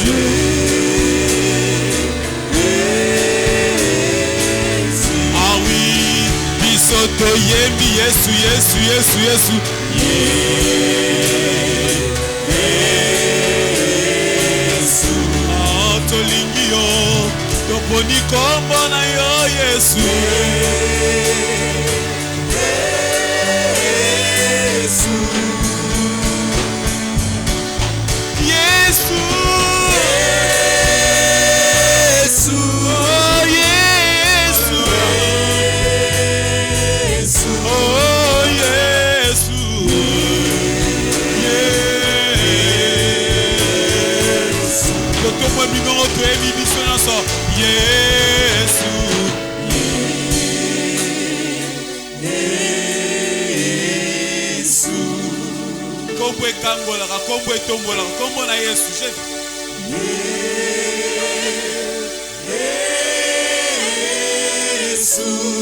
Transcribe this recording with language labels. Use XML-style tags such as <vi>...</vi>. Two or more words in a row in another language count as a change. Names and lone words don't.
<fr>Ah oui,</fr> <ln>bisoto yembi Yesu, Yesu, Yesu, Yesu. Yesu. Ah, tolingi yo, toponi kombo na yo Yesu. Yesu. Yesu. Yesu. Oh, Yesu. Oh, Yesu. Yesu. Totombo bino toyebi biso nyonso. Yesu. Yesu. Kombo ekangolaka, kombo etombolaka, kombo na Yesu. Jésus. Yesu.</ln>